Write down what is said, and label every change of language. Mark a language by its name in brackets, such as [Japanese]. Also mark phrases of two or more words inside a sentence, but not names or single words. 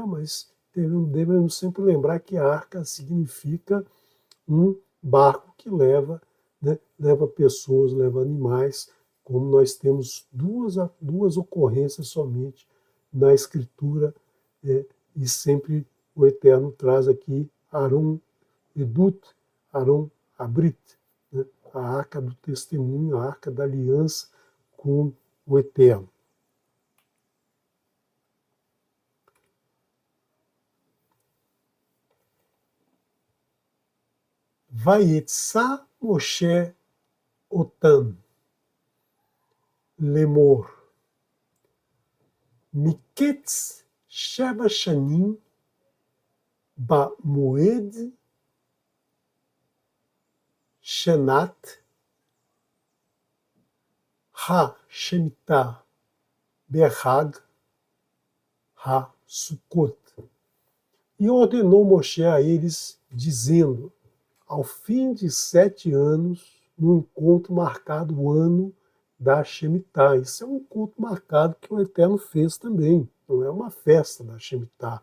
[Portuguese] Mas devemos sempre lembrar que a arca significa um barco que leva, né, leva pessoas, leva animais, como nós temos duas ocorrências somente na Escritura, é, e sempre o Eterno traz aqui [Hebrew] ארון עדות, ארון הברית, [Portuguese] né, a arca do testemunho, a arca da aliança com o Eterno. [Hebrew] ויצו משה אותם לאמר מקץ שבע שנים במועד שנת השמטה בחג הסוכות. [Portuguese] E ordenou Moshe a eles, dizendo: ao fim de 7 anos, no encontro marcado o ano da Shemitah. Isso é um encontro marcado que o Eterno fez também. Não é uma festa da Shemitah.